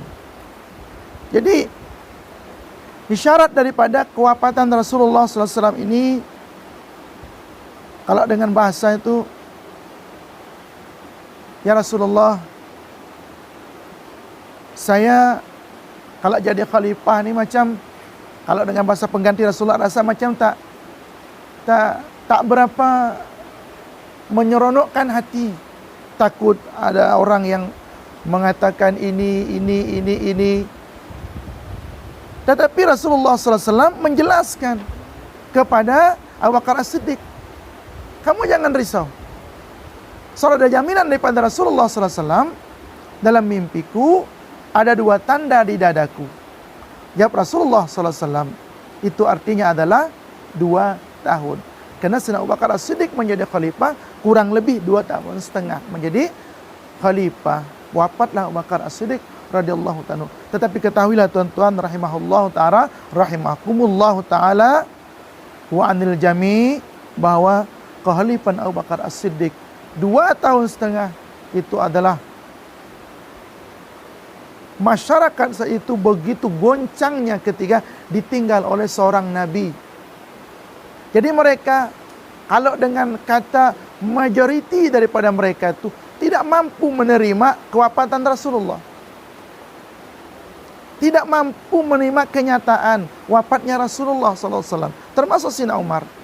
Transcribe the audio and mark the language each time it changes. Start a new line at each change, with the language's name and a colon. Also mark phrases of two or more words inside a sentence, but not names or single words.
Malay: Jadi isyarat daripada kewafatan Rasulullah SAW ini, kalau dengan bahasa itu, "Ya Rasulullah, saya kalau jadi khalifah ni macam," kalau dengan bahasa pengganti Rasulullah, rasa macam tak berapa menyeronokkan hati. Takut ada orang yang mengatakan ini. Tetapi Rasulullah SAW menjelaskan kepada Abu Bakar As-Siddiq, "Kamu jangan risau. Soalnya ada jaminan daripada Rasulullah SAW, dalam mimpiku ada 2 tanda di dadaku." Jawab Rasulullah SAW, itu artinya adalah 2 tahun. Karena Sayyidina Abu Bakar As-Siddiq menjadi khalifah kurang lebih 2,5 tahun menjadi khalifah. Wafatlah Abu Bakar As-Siddiq
Arabic: رضي الله تعالى.
Malay: Tetapi ketahuilah tuan-tuan
Arabic: رحمه الله تعالى، رحمكم الله تعالى وعن الجميع',
Malay: bahwa kehalifahan Abu Bakar As-Siddiq 2,5 tahun itu adalah, masyarakat saat itu begitu goncangnya ketika ditinggal oleh seorang nabi. Jadi mereka, kalau dengan kata majoriti daripada mereka itu tidak mampu menerima kewafatan Rasulullah, tidak mampu menerima kenyataan wafatnya Rasulullah SAW, termasuk Sayyidina Umar.